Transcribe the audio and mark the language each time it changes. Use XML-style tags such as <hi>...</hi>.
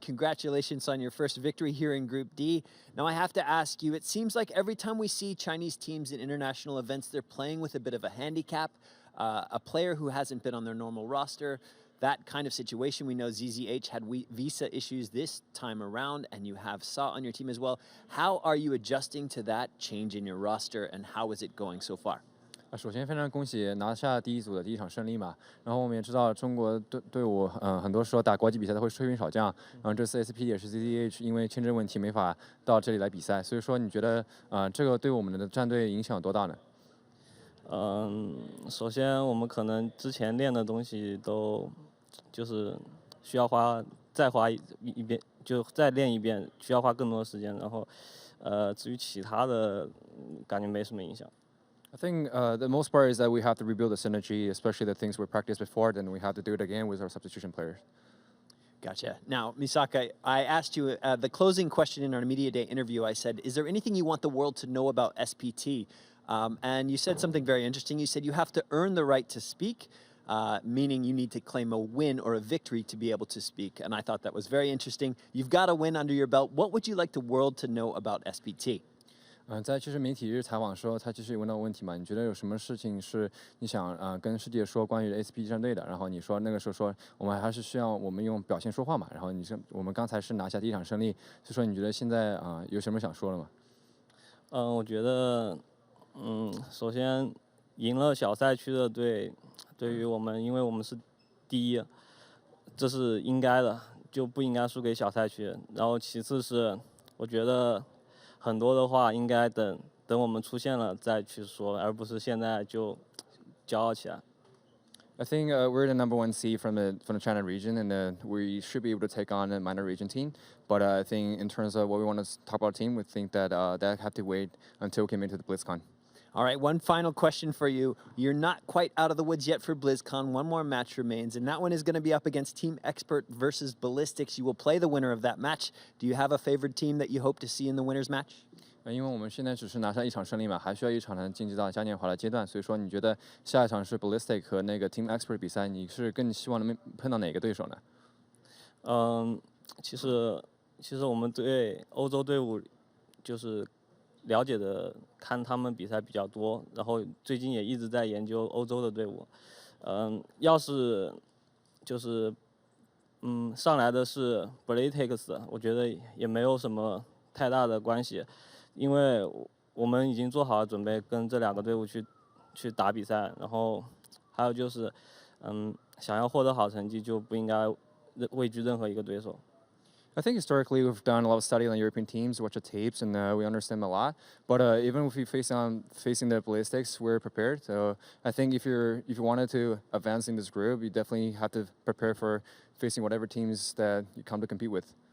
<en>Congratulations on your first victory here in Group D. Now I have to ask you, it seems like every time we see Chinese teams in international events, they're playing with a bit of a handicap. A player who hasn't been on their normal roster, that kind of situation. We know ZZH had visa issues this time around, and you have Sa on your team as well. How are you adjusting to that change in your roster, and how is it going so far?</en> <zh>首先非常恭喜拿下第一组的第一场胜利嘛，然后我们也知道中国队伍很多时候打国际比赛都会缺兵少将，然后这次 SP 也是 ZZH 因为签证问题没法到这里来比赛，所以说你觉得这个对我们的战队影响有多大呢？首先我们可能之前练的东西都就是需要再花一遍，就再练一遍，需要花更多的时间，然后至于其他的感觉没什么影响。</zh> <en>I think the most part is that we have to rebuild the synergy, especially the things we practiced before, then we have to do it again with our substitution players. Gotcha. Now, Misaka, I asked you the closing question in our Media Day interview. I said, is there anything you want the world to know about SPT? And you said something very interesting. You said you have to earn the right to speak, meaning you need to claim a win or a victory to be able to speak. And I thought that was very interesting. You've got a win under your belt. What would you like the world to know about SPT?</en> <zh>在其实媒体日采访的时候，他其实也问到问题嘛，你觉得有什么事情是你想跟世界说关于 SP 战队的？然后你说那个时候说我们还是需要我们用表现说话嘛。然后你说我们刚才是拿下第一场胜利，就说你觉得现在有什么想说的吗？我觉得首先赢了小赛区的队，对于我们，因为我们是第一，这是应该的，就不应该输给小赛区。然后其次是我觉得。很多的话应该等我们出现了再去说，而不是现在就骄傲起来。</zh> <en>I think we're the #1 seed from the China region, and we should be able to take on a minor region team. But I think in terms of what we want to talk about team, we think that that have to wait until we came into the BlizzCon. All right, one final question for you. You're not quite out of the woods yet for BlizzCon. One more match remains, and that one is going to be up against Team Expert versus Ballistics. You will play the winner of that match. Do you have a favorite team that you hope to see in the winner's match?</en> <zh>因为我们现在只是拿下一场胜利嘛，还需要一场能晋级到嘉年华的阶段，所以说你觉得下一场是 Ballistic 和那个 Team Expert 比赛，你是更希望能碰到哪个对手呢？其实我们对欧洲队伍就是了解的，看他们比赛比较多，然后最近也一直在研究欧洲的队伍。要是就是上来的是 Ballistics， 我觉得也没有什么太大的关系。因为我们已经做好了准备，跟这两个队伍去打比赛，然后还有就是，想要获得好成绩，就不应该畏惧任何一个对手。</zh> <en>I think historically we've done a lot of study on European teams, watch the tapes, and we understand them a lot. But even if we facing the ballistics, we're prepared. So I think if you wanted to advance in this group, you definitely have to prepare for facing whatever teams that you come to compete with.</en>